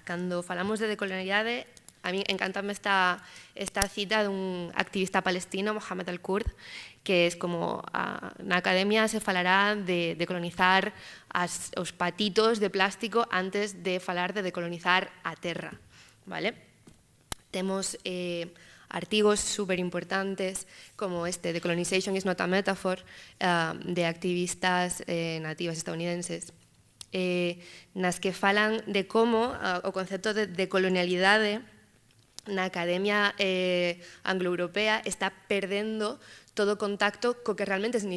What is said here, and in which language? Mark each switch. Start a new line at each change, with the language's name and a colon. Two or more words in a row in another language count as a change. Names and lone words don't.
Galician: Cando falamos de decolonialidade, a mí encantame esta cita dun activista palestino, Mohamed Al-Kurd, que es como, na academia se falará de decolonizar os patitos de plástico antes de falar de decolonizar a terra. Vale? Temos artigos super importantes como este,
English: Decolonization is not a metaphor,
Galician: de activistas nativas estadounidenses, nas que falan de como o concepto de decolonialidade na academia anglo-europea está perdendo todo contacto co que realmente significa.